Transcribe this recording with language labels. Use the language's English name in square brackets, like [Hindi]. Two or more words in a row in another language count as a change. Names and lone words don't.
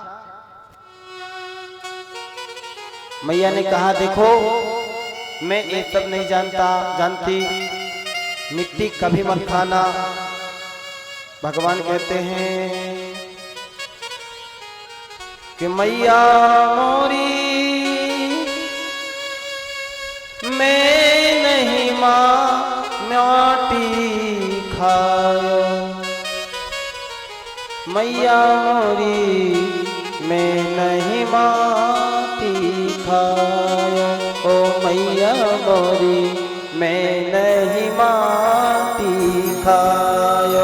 [Hindi] अच्छा मैया ने कहा देखो मैं ये सब नहीं जानती, मिट्टी कभी मत खाना। भगवान कहते हैं कि [Braj] मैया मोरी मैं नहीं माटी खायो, मैया मोरी मैं नहीं माटी खायो, ओ मैया मोरी मैं नहीं माटी खायो,